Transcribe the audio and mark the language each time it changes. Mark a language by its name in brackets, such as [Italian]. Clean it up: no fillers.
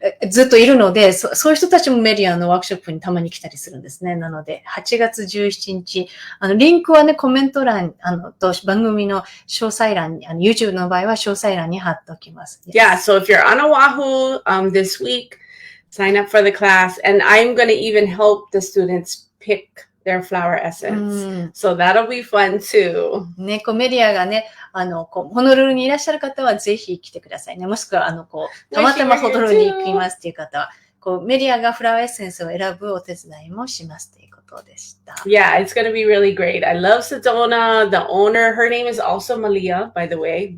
[Japanese] ずっといるので、そういう人たちもメリアのワークショップにたまに来たりするんですね。なので、8月17日、リンクはね、コメント欄、と番組の詳細欄に、YouTube の場合は詳細欄に貼っておきます。 [English] Yeah, so if you're on Oahu, this week, sign up for the class. And I'm going to even help the students pick their flower essence. So that'll be fun too. [Japanese] ね、メリアがね、ホノルルにいらっしゃる方はぜひ来てくださいね。もしくは、たまたまホノルルに行きますっていう方は、メリアがフラワーエッセンスを選ぶお手伝いもしますということでした。 [English] Yeah, it's going to be really great. I love Sedona. The owner, her name is also Malia, by the way.